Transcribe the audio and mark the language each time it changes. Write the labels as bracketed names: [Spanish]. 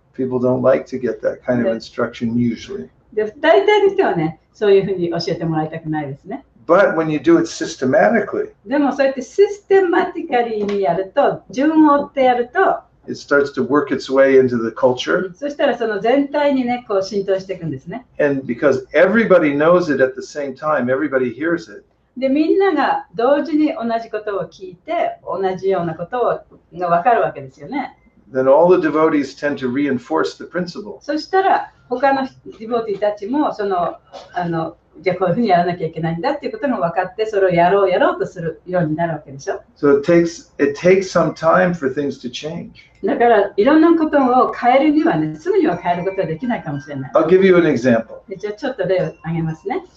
[English] People don't like to get that kind of instruction usually. [Japanese] で、大体の人はね、そういうふうに教えてもらいたくないですね。 [English] But when you do it systematically, [Japanese] でもそうやってシステマティカリーにやると、順を追ってやると、 [English] it starts to work its way into the culture. [Japanese] そしたらその全体にね、こう浸透していくんですね。 [English] And because everybody knows it at the same time, everybody hears it. [Japanese] で、みんなが同時に同じことを聞いて、同じようなことが分かるわけですよね。 [English] Then all the devotees tend to reinforce the principle. [Japanese] そしたら、他のディボーティーたちも、じゃあこういうふうにやらなきゃいけないんだっていうことが分かって、それをやろうとするようになるわけでしょ。 [English] So it takes some time for things to change. [Japanese] だから、いろんなことを変えるにはね、すぐには変えることはできないかもしれない。 [English] I'll give you an example. [Japanese] で、じゃあちょっと例を挙げますね。